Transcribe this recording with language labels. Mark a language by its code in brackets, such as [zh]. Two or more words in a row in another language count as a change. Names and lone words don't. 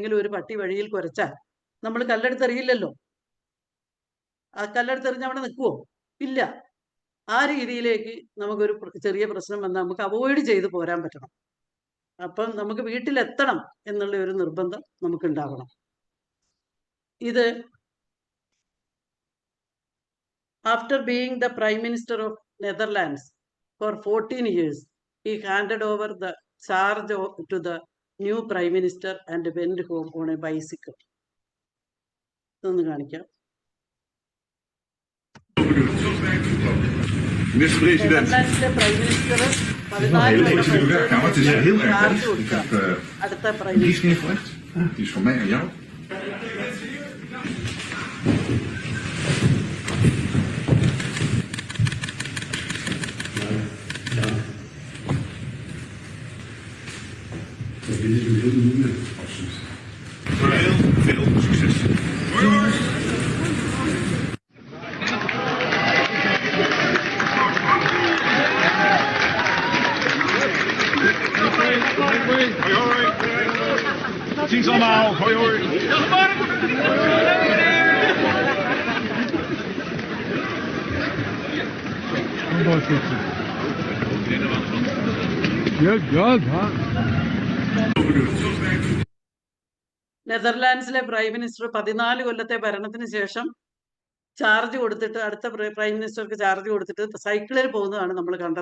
[ml] ഏതെങ്കിലും ഒരു പട്ടി വഴിയിൽ കുരച്ചാൽ നമ്മൾ കല്ലെടുത്തെറിയില്ലല്ലോ. ആ കല്ലെടുത്ത് എറിഞ്ഞ് അവിടെ നിൽക്കുമോ? ഇല്ല. ആ രീതിയിലേക്ക് നമുക്കൊരു ചെറിയ പ്രശ്നം വന്നാൽ നമുക്ക് അവോയ്ഡ് ചെയ്ത് പോരാൻ പറ്റണം. അപ്പം നമുക്ക് വീട്ടിലെത്തണം എന്നുള്ള ഒരു നിർബന്ധം നമുക്ക് ഉണ്ടാവണം. [en] ഇത് after being the Prime Minister of Netherlands for 14 years, he handed over the charge to the new Prime Minister and went home on a bicycle. [ml] ഇതൊന്ന് കാണിക്കാം. നെതർലാൻഡ്സിലെ [en] Prime Minister [ml] 14 ചാർജ് കൊടുക്കുക അടുത്ത [en] Prime Minister. [nl] Die is van mij en jou. Heel veel succes. Hoi hoi! Hoi hoi! Ziens allemaal! Hoi hoi! [ml] നെതർലാൻഡ്സിലെ [en] Prime Minister [ml] 14 കൊല്ലത്തെ ഭരണത്തിന് ശേഷം ചാർജ് കൊടുത്തിട്ട് അടുത്ത [en] Prime Minister [ml] ചാർജ് കൊടുത്തിട്ട് സൈക്കിളിൽ പോകുന്നതാണ് നമ്മൾ കണ്ടത്.